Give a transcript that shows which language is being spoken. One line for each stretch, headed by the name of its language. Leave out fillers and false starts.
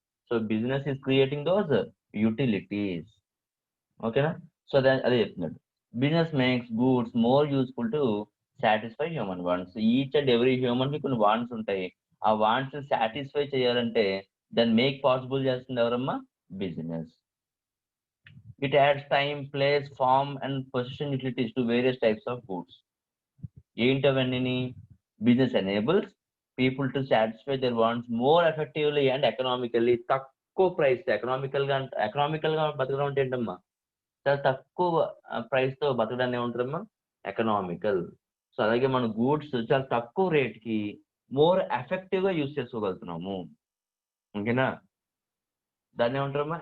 English: So business is creating those utilities. ఓకేనా. So
Telugu: అదే చెప్తున్నాడు.
English: Business makes goods more useful to satisfy human wants. Each and every human
Telugu: కి కొన్ని wants ఉంటాయి. ఆ వాంట్స్ సాటిస్ఫై చేయాలంటే దాన్ని మేక్ పాసిబుల్ చేస్తుంది ఎవరమ్మా?
English: Business. It adds time, place, form, and possession utilities to various types of goods.
Telugu: ఏంటవన్నీ?
English: Business enables people to satisfy their wants more effectively and economically.
Telugu: తక్కువ price, economical గా బతకడం అంటే ఏంటమ్మా? చాలా తక్కువ ప్రైస్ తో బతకడాన్ని ఏమంటారమ్మా? ఎకనామికల్. సో అలాగే మన గూడ్స్ చాలా తక్కువ రేట్ కి
English: more effective
Telugu: గా యూజ్ చేసుకోగలుగుతున్నాము. ఓకేనా. దాన్ని ఏమంటారమ్మా?